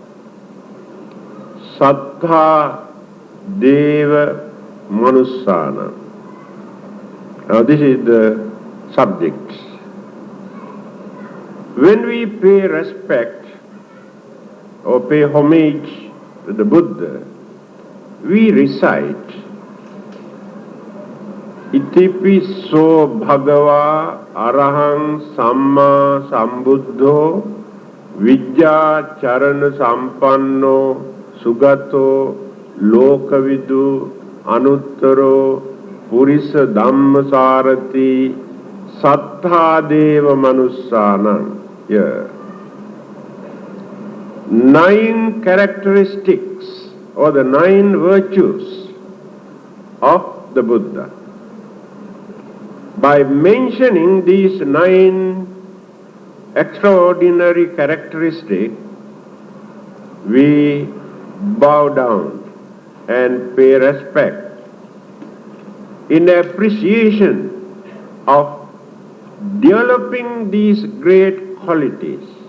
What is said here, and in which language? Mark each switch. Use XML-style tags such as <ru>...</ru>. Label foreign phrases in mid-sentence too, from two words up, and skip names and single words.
<pi>Sattha Deva Manussana.</pi> <en>Now this is the subject. When we pay respect or pay homage to the Buddha, we recite</en> <pi>Itipiso Bhagava Arahang Samma Sambuddho Vijja Charana Sampanno Sugato Lokavidu Anuttaro Purisa Dhammasarati Sattha Deva Manussana.</pi> <en>Here. 9 characteristics or the 9 virtues of the Buddha. By mentioning these 9 extraordinary characteristics, we bow down and pay respect in appreciation of developing these great qualities.</en>